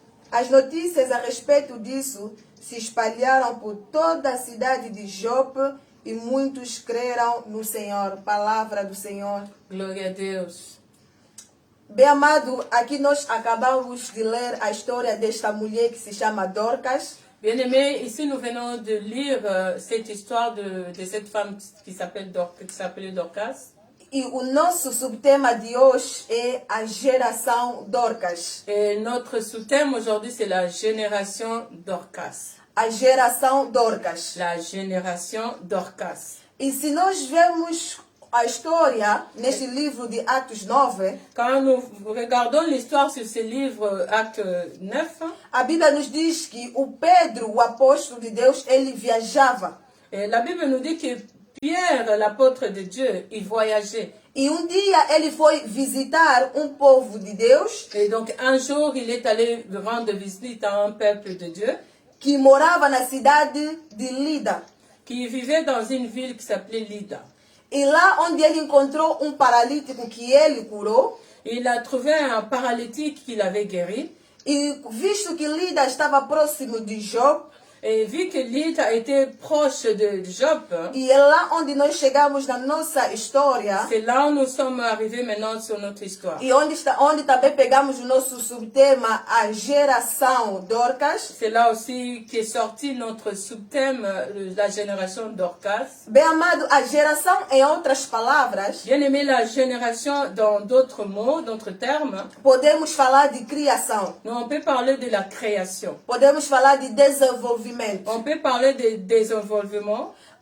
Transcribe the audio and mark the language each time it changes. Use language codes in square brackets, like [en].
[pt] As notícias a respeito disso se espalharam por toda a cidade de Jope e muitos creram no Senhor. Palavra do Senhor. Glória a Deus. Bem amado, aqui nós acabamos de ler a história desta mulher que se chama Dorcas. [fr] Bien-aimés, ici nous venons de lire cette histoire de cette femme qui s'appelait Dorcas. [pt] E o nosso subtema de hoje é a geração Dorcas. [fr] Et notre sous-thème aujourd'hui, c'est la génération Dorcas. [pt] A geração Dorcas. [fr] La génération Dorcas. [pt] E se nós vemos a história neste livro de Atos 9, [fr] Quand nous regardons l'histoire sur ce livre, Acte 9, [pt] a Bíblia nos diz que o Pedro, o apóstolo de Deus, ele viajava. [fr] et la Bible nous dit que Pierre, l'apôtre de Dieu, il voyageait. [pt] E dia ele foi visitar povo de Deus [fr] Et donc un jour, il est allé rendre visite à un peuple de Dieu [pt] que morava na cidade de Lida. [fr] qui vivait dans une ville qui s'appelait Lydda. [pt] E lá onde ele encontrou paralítico que ele curou, [fr] Il a trouvé un paralytique qu'il avait guéri. [pt] e visto que Lida estava próximo de Jope, [fr] Et vu que Lydda était proche de Joppe, [pt] e é lá onde nós chegamos na nossa história, [fr] c'est là où nous sommes arrivés maintenant sur notre histoire. [pt] e onde também pegamos o nosso subtema, a geração Dorcas. [fr] C'est là aussi qu'est sorti notre sous-thème, la génération Dorcas. [pt] Bem amado, a geração, em outras palavras, [fr] Bien aimé, la génération, dans d'autres mots, d'autres termes, [pt] podemos falar de criação, [fr] nous, on peut parler de la création. [pt] podemos falar de desenvolvimento, [fr] On peut parler de désenvolvement.